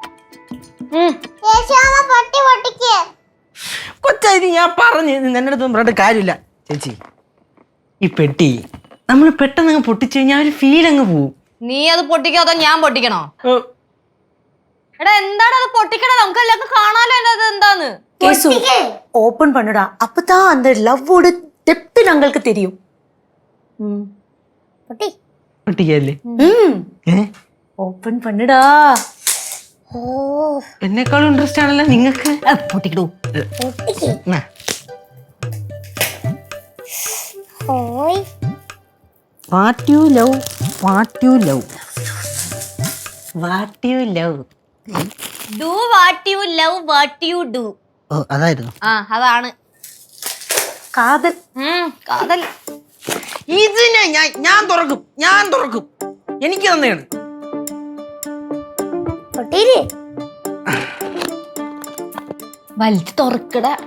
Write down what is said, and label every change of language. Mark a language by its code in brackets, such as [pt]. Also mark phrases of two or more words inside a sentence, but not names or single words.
[ml] പൊട്ടി പൊട്ടിക്ക്. കൊച്ചായി ഞാൻ പറഞ്ഞു നിന്റെ അടുത്ത് പറഞ്ഞിട്ട് കാര്യമില്ല. ചേച്ചി ഈ പെട്ടി നമ്മൾ പെട്ടെന്ന് അങ്ങ് പൊട്ടിച്ചു കഴിഞ്ഞാൽ ഒരു ഫീൽ അങ്ങ് പോവും. നീ അത് പൊട്ടിക്കോ അതോ ഞാൻ പൊട്ടിക്കണോ? എടാ എന്താണ് അത് പൊട്ടിക്കണത്? നമുക്ക് എല്ലാവർക്കും കാണാലോ അത് എന്താന്ന്. [en] case open [ta] பண்ணுடா, அப்பதான் அந்த லவ்வோட டெப்த் ഞങ്ങൾക്ക് தெரியும். [ml] പൊട്ടി പൊട്ടിക്കല്ലേ? [ta] ഓപ്പൺ பண்ணுடா. [ml] എന്നെക്കാളും ഇൻട്രസ്റ്റ് ആണല്ലോ നിങ്ങൾക്ക്. പൊട്ടിക്കടൂ. [en] What you love, what you love, what you love. Do what you love what you do. [ml] ഓ അതായിരുന്നു. അതാണ് കാതൽ. കാതൽ. ഇതിനെ ഞാൻ തുറക്കും, ഞാൻ തുറക്കും. എനിക്ക് തന്നെയാണ്. വലിച്ചു തുറക്കട.